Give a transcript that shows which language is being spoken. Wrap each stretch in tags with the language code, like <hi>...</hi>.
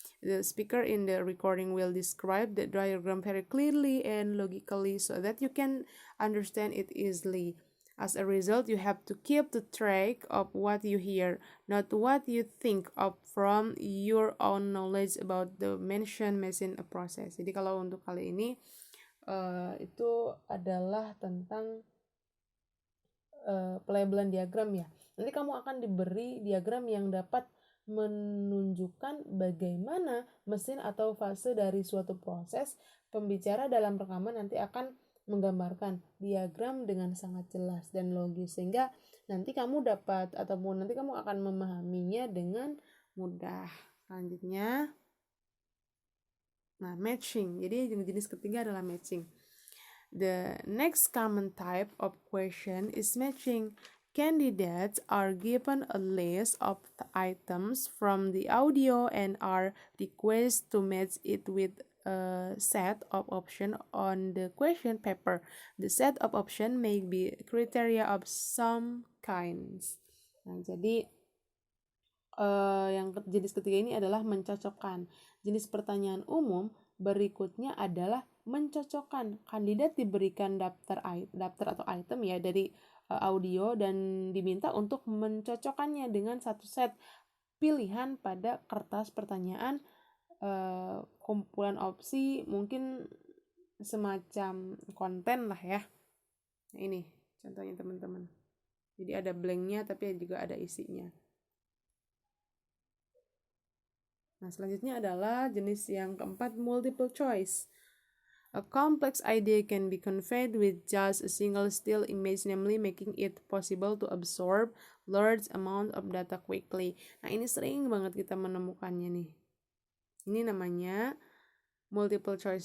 <en>The speaker in the recording will describe the diagram very clearly and logically so that you can understand it easily. As a result, you have to keep the track of what you hear, not what you think of from your own knowledge about the mentioned machine process.</en> <id>Jadi kalau untuk kali ini itu adalah tentang pelabelan diagram ya. Nanti kamu akan diberi diagram yang dapat menunjukkan bagaimana mesin atau fase dari suatu proses. Pembicara dalam rekaman nanti akan menggambarkan diagram dengan sangat jelas dan logis, sehingga nanti kamu dapat ataupun nanti kamu akan memahaminya dengan mudah. Selanjutnya, nah, matching. Jadi jenis ketiga adalah matching.</id> <en>The next common type of question is matching. Candidates are given a list of items from the audio and are requested to match it with a set of option on the question paper. The set of option may be criteria of some kinds.</en> <id>Nah, jadi yang jenis ketiga ini adalah mencocokkan. Jenis pertanyaan umum berikutnya adalah mencocokkan. Kandidat diberikan daftar atau item ya dari audio dan diminta untuk mencocokkannya dengan satu set pilihan pada kertas pertanyaan, kumpulan opsi, mungkin semacam konten lah ya. Nah, ini contohnya teman-teman. Jadi ada blanknya tapi juga ada isinya. Nah, selanjutnya adalah jenis yang keempat, multiple choice.</id> <en>A complex idea can be conveyed with just a single still image, namely making it possible to absorb large amount of data quickly.</en> <id>Nah, ini sering banget kita menemukannya nih. Ini namanya multiple choice.</id>